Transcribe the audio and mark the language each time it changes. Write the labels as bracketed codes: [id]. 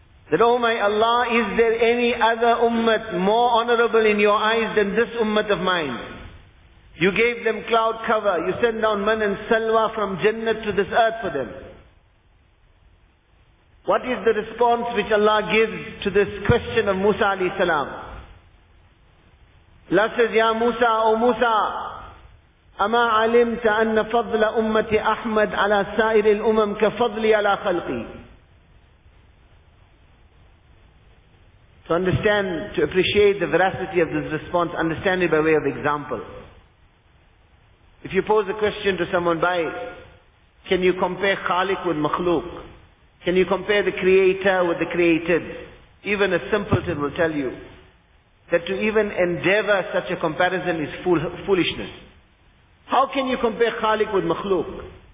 [en] That, oh my Allah, is there any other ummah more honorable in your eyes than this ummah of mine? You gave them cloud cover, you sent down man and salwa from Jannah to this earth for them. What is the response which Allah gives to this question of Musa alayhi salam? Allah says, [ar] Ya Musa, [en] O Musa, [ar] أَمَا عَلِمْتَ أَنَّ فَضْلَ أُمَّةِ أَحْمَدْ عَلَى سَائِرِ الْأُمَمْ كَفَضْلِ عَلَى خَلْقِي. [en] To understand, to appreciate the veracity of this response, understand it by way of example. If you pose a question to someone by, can you compare Khaliq with Makhluq? Can you compare the Creator with the Created? Even a simpleton will tell you that to even endeavor such a comparison is foolishness. How can you compare Khaliq with Makhluq?